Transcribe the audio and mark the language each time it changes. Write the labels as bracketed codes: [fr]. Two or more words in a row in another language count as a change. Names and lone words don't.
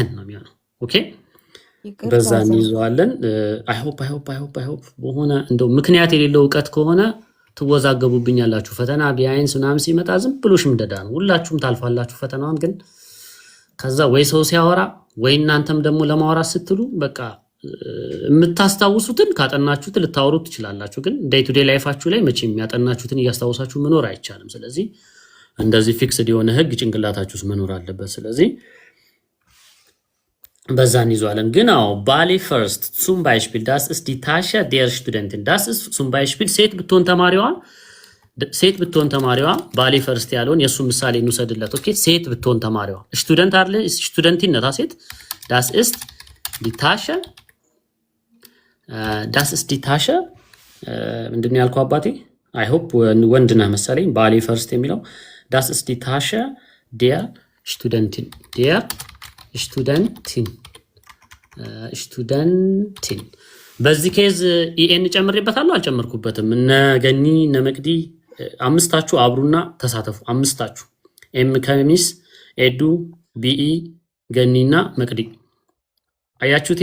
[am] ነው የሚሆነው። ኦኬ በዛ እንይዘዋለን። አይሆፕ በሆነ እንደው ምክንያት የሌለው እውቀት ከሆነ ትወዛገቡብኛላችሁ። ፈተና ቢያይንስ ምናምን ሲመጣ ዝም ብሎ ሽምደዳ ነው። ሁላችሁም ታልፋላችሁ ፈተናውን። ግን ከዛ ወይ ሰው ሲያወራ ወይ እናንተም ደግሞ ለማውራት ስትሉ በቃ የምታስታውሱትን ካጠናችሁት ልታወሩት ትችላላችሁ። ግን [en] day to day [am] ላይፋችሁ ላይ መቼም ያጠናችሁትን እያስታወሳችሁ መኖር አይቻልም። ስለዚህ እንደዚህ ፊክስድ የሆነ ህግ ጭንቅላታችሁ ውስጥ መኖር አለበት። ስለዚህ በዛ እንይዘዋለን። ግን አዎ ባሌ ፈርስት [de] zum Beispiel das ist die Tasche der Studentin das ist zum Beispiel [am] ሴት ብትሆን ተማሪዋ ባሌ ፈርስት ያለውን የሱ ምሳሌ እንውሰድለት። ኦኬ ሴት ብትሆን ተማሪዋ ስቱደንት አይደለ? ስቱደንቲን ነታ ሴት [de] das ist die Tasche [am] ምንድን ነው ያልኩህ አባቴ? [en] I hope [am] ወንድ ነህ መሰለኝ። ባሌ ፈርስት የሚለው [de] das ist die Tasche der Studentin [am] ስቱደንቲን በዚህ ኬዝ ኢኤን ጨምሬበታለሁ አልጨመርኩበትም? እነ ገኒ እነ መቅዲ አምስታችሁ አብሩና ተሳተፉ። አምስታችሁ ኤም ከሚስ ኤዱ ቢኢ ገኒና መቅዲ አያችሁት?